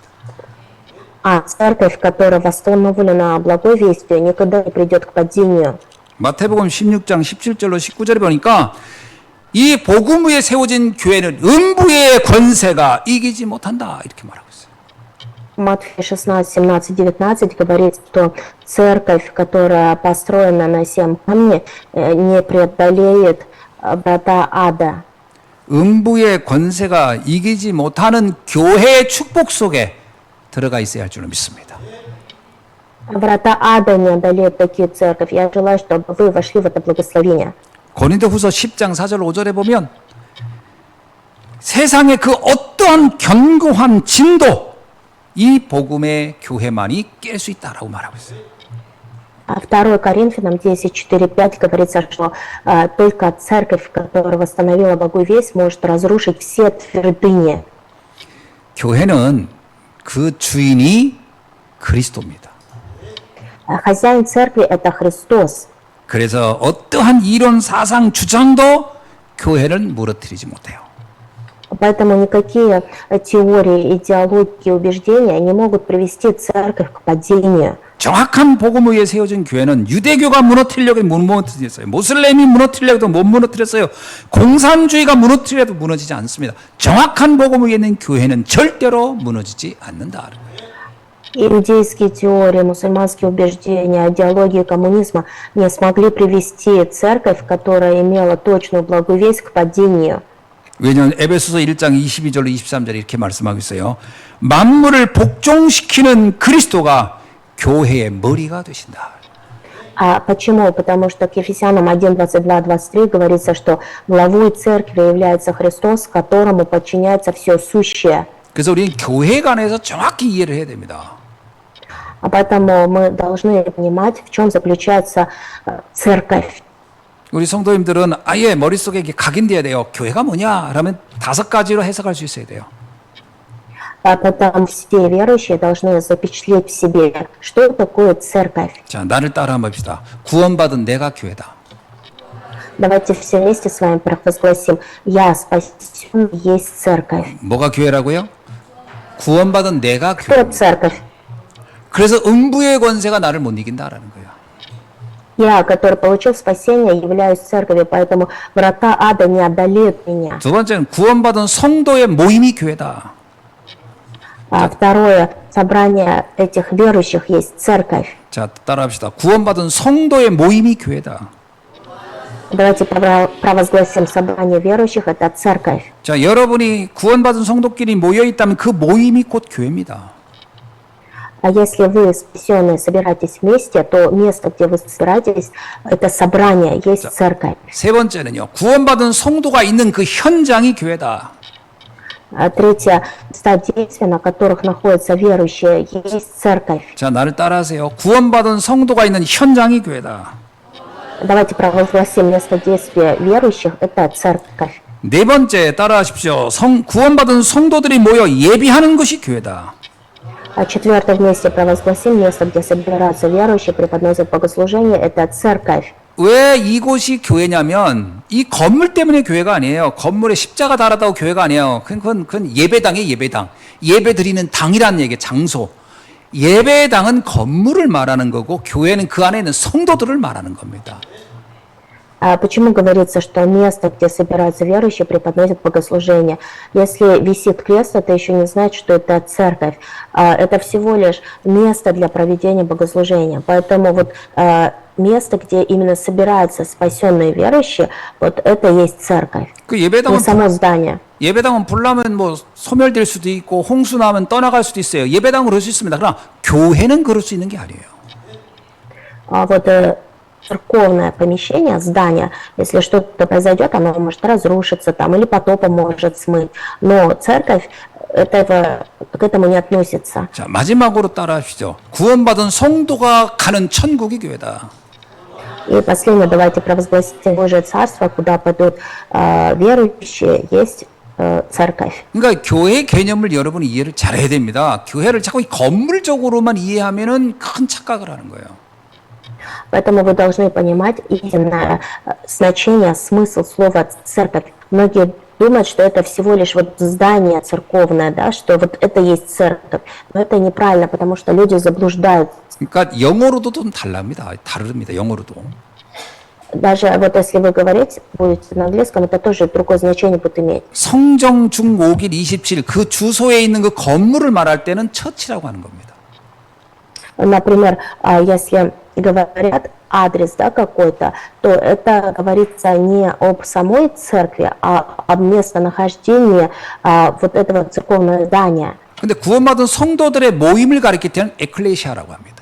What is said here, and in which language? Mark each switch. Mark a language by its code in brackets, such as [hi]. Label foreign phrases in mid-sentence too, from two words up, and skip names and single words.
[ru] А церковь, которая восстановлена благой вестью, никогда не придет к падению. [ko] 마태복음 16장 17절로 19절에 보니까 이 복음 위에 세워진 교회는 음부의 권세가 이기지 못한다 이렇게 말하고 있어요. [ru] Матфея 16, 17, 19 говорит, что церковь, которая построена на 7 камней, не преодолеет врата ада. [ko] 음부의 권세가 이기지 못하는 교회의 축복 속에 들어가 있어야 할 줄로 믿습니다. [ru] Врата ада не одолеют такие церковь. Я желаю, чтобы вы вошли в это благословение. [ko] 고린도후서 10장 4절 5절에 보면 세상의 그 어떠한 견고한 진도 이 복음의 교회만이 깰 수 있다라고 말하고 있어요. [ru] А 2 Коринфянам 10, 4, 5 говорится, что только церковь, которая восстановила благую весть, может разрушить все твердыни. [ko] 교회는 그 주인이 그리스도입니다. [ru] Хозяин церкви – это Христос. [ko] 그래서 어떠한 이론, 사상, 주장도 교회는 무너뜨리지 못해요. [ru] Поэтому никакие теории, идеологии, убеждения не могут привести церковь к падению. [ko] 정확한 복음 위에 세워진 교회는 유대교가 무너뜨리려고 못 무너뜨렸어요. 모슬렘이 무너뜨리려고 못 무너뜨렸어요. 공산주의가 무너뜨려도 무너지지 않습니다. 정확한 복음 위에 있는 교회는 절대로 무너지지 않는다. [ru] Иудейские теории, мусульманские убеждения, идеологии коммунизма не смогли привести церковь, которая имела точную благую весть, к падению. [ko] 왜냐하면 에베소서 1장 22절로 23절에 이렇게 말씀하고 있어요. 만물을 복종시키는 그리스도가 교회의 머리가 되신다. [ru] А почему? Потому что к Ефесянам 1, 22, 23 говорится, что главой церкви является Христос, которому подчиняется все сущее. [ko] 그래서 우리는 교회 간에서 정확히 이해를 해야 됩니다. [ru] А поэтому мы должны понимать, в чем заключается церковь. [ko] 우리 성도님들은 아예 머릿속에 이게 각인돼야 돼요. 교회가 뭐냐? 그러면 5가지로 해석할 수 있어야 돼요. [ru] А потом все верующие должны запечатлеть в себе, что такое церковь. [ko] 자, 나를 따라 한번 봅시다. 구원받은 내가 교회다. [ru] Давайте все вместе с вами провозгласим: «Я спасен, есть церковь». [ko] 뭐가 교회라고요? 구원받은 내가 [ru] Кто [ko] 교회. [ru] церковь? [ko] 그래서 음부의 권세가 나를 못 이긴다라는 거예요. [ru] Я, который получил спасение, являюсь церковью, поэтому врата ада не одолеют меня. [ko] 두 번째는 구원받은 성도의 모임이 교회다. [ru] А второе, собрание этих верующих есть церковь. [ko] 자, 따라합시다. 구원받은 성도의 모임이 교회다. [ru] Давайте провозгласим: собрание верующих – это церковь. [ko] 자, 여러분이 구원받은 성도끼리 모여 있다면 그 모임이 곧 교회입니다. [ru] А если вы спасенные собираетесь вместе, то место, где вы собираетесь, это собрание, есть церковь. [ko] 세 번째는요. 구원받은 성도가 있는 그 현장이 교회다. [ru] А третье, места действия, на которых находятся верующие, есть церковь. [ko] 자, 나를 따라하세요. 구원받은 성도가 있는 현장이 교회다. [ru] Давайте провозгласим: место действия верующих – это церковь. [ko] 네 번째 따라하십시오. 구원받은 성도들이 모여 예비하는 것이 교회다. [ru] А четвертое, вместе провозгласим: место, где собираются верующие, преподносят богослужение – это церковь. [ko] 왜 이곳이 교회냐면 이 건물 때문에 교회가 아니에요. 건물에 십자가 달았다고 교회가 아니에요. 그건 예배당이에요. 예배당. 예배 드리는 당이라는 얘기예요. 장소. 예배당은 건물을 말하는 거고 교회는 그 안에 있는 성도들을 말하는 겁니다. [ru] А почему говорится, что место, где собираются верующие, преподносят богослужение? Если висит крест, это еще не значит, что это церковь. Это всего лишь место для проведения богослужения. Поэтому вот место, где именно собираются спасенные верующие, вот это и есть церковь. 그 Не само здание. [ko] 예배당은 불나면 뭐 소멸될 수도 있고 홍수 나면 떠나갈 수도 있어요. 예배당은 그럴 수 있습니다. 그러나 교회는 그럴 수 있는 게 아니에요. [ru] А вот церковное помещение, здание, если что-то произойдет, оно может разрушиться там или потопом может смыть. Но церковь к этому не относится. [ko] 자, 마지막으로 따라하시죠. 구원받은 성도가 가는 천국이 교회다. [ru] И последнее, давайте провозгласим Божие Царство, куда пойдут верующие, есть церковь. [ko] 그러니까 교회 개념을 여러분이 이해를 잘해야 됩니다. 교회를 자꾸 건물적으로만 이해하면은 큰 착각을 하는 거예요. [ru] Поэтому вы должны понимать истинное значение, смысл слова «церковь». Многие думают, что это всего лишь вот здание церковное, да, что вот это есть церковь. Но это неправильно, потому что люди заблуждаются. [ko] 그러니까 영어로도 좀 다릅니다. 영어로도. [ru] Даже вот если вы говорить будете на английском, это тоже другое значение будет иметь. [ko] 성정 중 5길 27, 그 주소에 있는 그 건물을 말할 때는 처치라고 하는 겁니다. [ru] Например, если говорят адрес, да, какой-то, то это говорится не об самой церкви, а об местонахождении вот этого церковного здания. [ko] 근데 구원받은 성도들의 모임을 가리킬 때는 에클레시아라고 합니다.